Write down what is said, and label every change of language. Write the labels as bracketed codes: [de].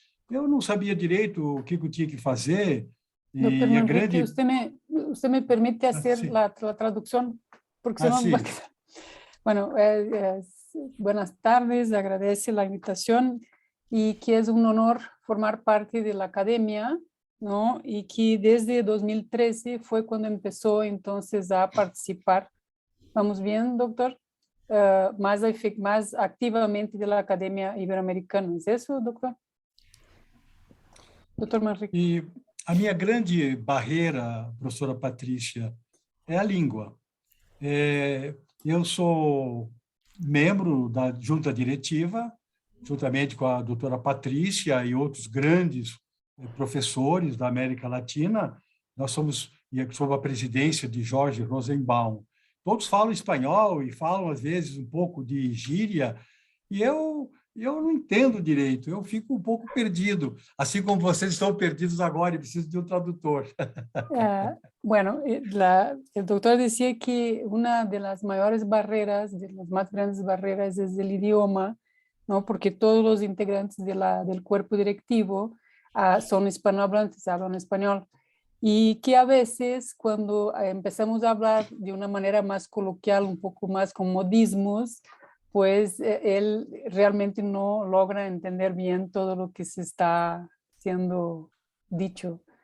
[pt] Eu não sabia direito o que eu tinha que fazer [es] Doctor [pt] e a Manrique, grande... [es] usted me permite hacer sí. la traducción, porque si no... Sí. Bueno, buenas tardes, agradece la invitación y que es un honor formar parte de la academia, ¿no? Y que desde 2013 fue cuando empezó entonces a participar. ¿Vamos bien, doctor? Más activamente de la Academia Iberoamericana. ¿Es eso, doctor? Doutor Manrique. [pt] E a minha grande barreira, professora Patrícia, é a língua. Eu sou membro da junta diretiva, juntamente com a doutora Patrícia e outros grandes professores da América Latina. Nós somos sob a presidência de Jorge Rosenbaum. Todos falam espanhol e falam, às vezes, um pouco de gíria, e eu não entendo direito, eu fico um pouco perdido, assim como vocês estão perdidos agora e precisam de um tradutor. [es] Bueno, el doctor decía que una de las mayores barreras, de las más grandes barreras es el idioma, ¿no? Porque todos los integrantes del cuerpo directivo son hispanohablantes, hablan español. Y que a veces cuando empezamos a hablar de una manera más coloquial, un poco más con modismos, pues él realmente no logra entender bien todo lo que se está siendo dicho.